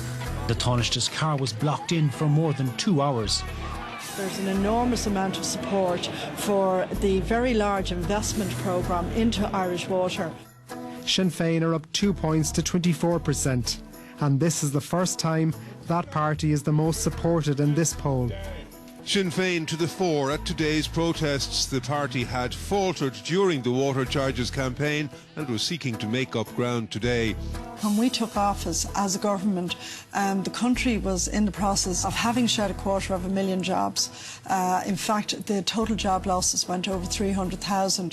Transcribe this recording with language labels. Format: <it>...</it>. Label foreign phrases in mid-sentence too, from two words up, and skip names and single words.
<en>The Taoiseach's car was blocked in for more than 2 hours. There's an enormous amount of support for the very large investment programme into Irish water. Sinn Féin are up 2 points to 24%, and this is the first time that party is the most supported in this poll. Sinn Féin to the fore at today's protests. The party had faltered during the water charges campaign and was seeking to make up ground today. When we took office as a government, the country was in the process of having shed 250,000 jobs. In fact, the total job losses went over 300,000.</en>